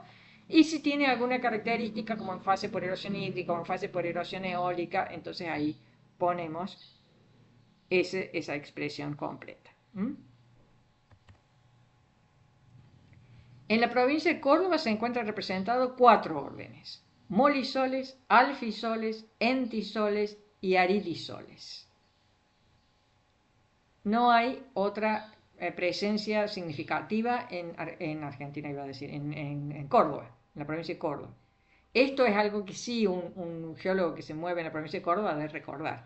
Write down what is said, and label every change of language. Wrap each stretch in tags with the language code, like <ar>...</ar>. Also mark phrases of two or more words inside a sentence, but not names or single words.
<es>Y si tiene alguna característica como en fase por erosión hídrica o en fase por erosión eólica, entonces ahí ponemos esa expresión completa. En la provincia de Córdoba se encuentran representados 4 órdenes: molisoles, alfisoles, entisoles y aridisoles. No hay otra presencia significativa en Argentina, iba a decir, en Córdoba, en la provincia de Córdoba. Esto es algo que sí un geólogo que se mueve en la provincia de Córdoba debe recordar.</es>